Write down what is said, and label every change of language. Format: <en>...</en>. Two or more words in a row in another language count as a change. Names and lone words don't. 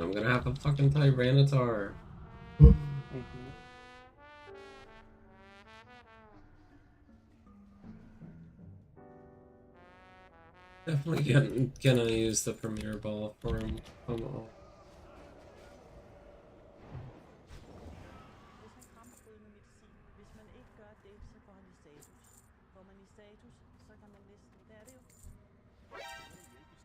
<en>I'm gonna have a fucking Tyranitar. Definitely gonna use the Premier Ball for him. Come on.</en> <da>Hvis man ikke gør det, så går han i status. Går man i status, så kan man næsten... Det er det jo.</da>